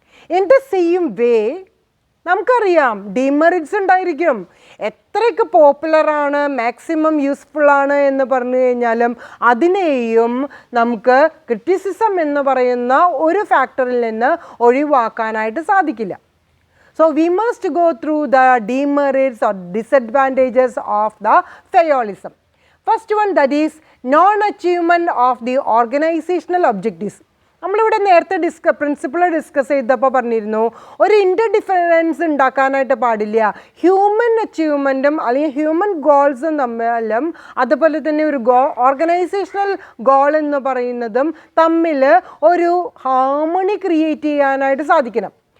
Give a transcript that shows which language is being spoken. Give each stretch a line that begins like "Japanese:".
English: in the same way
Malayalam: നമുക്കറിയാം demerits ഉണ്ടായിരിക്കും. എത്രയൊക്കെ പോപ്പുലറാണ്, മാക്സിമം യൂസ്ഫുള്ളാണ് എന്ന് പറഞ്ഞു കഴിഞ്ഞാലും അതിനെയും നമുക്ക് ക്രിറ്റിസിസം എന്ന് പറയുന്ന ഒരു ഫാക്ടറിൽ നിന്ന് ഒഴിവാക്കാനായിട്ട് സാധിക്കില്ല.
English: So we must go through the demerits or disadvantages of the Feyolism. First one, that is non-achievement of the organizational objectives.
Malayalam: നമ്മളിവിടെ നേരത്തെ പ്രിൻസിപ്പിൾ ഡിസ്കസ് ചെയ്തപ്പോൾ പറഞ്ഞിരുന്നു, ഒരു ഇൻ്റർ ഡിഫറൻസ് ഉണ്ടാക്കാനായിട്ട് പാടില്ല. ഹ്യൂമൻ അച്ചീവ്മെൻറ്റും അല്ലെങ്കിൽ ഹ്യൂമൻ ഗോൾസും തമ്മിലും, അതുപോലെ തന്നെ ഒരു ഓർഗനൈസേഷണൽ ഗോൾ എന്ന് പറയുന്നതും തമ്മിൽ ഒരു ഹാർമണി ക്രിയേറ്റ് ചെയ്യാനായിട്ട് സാധിക്കണം.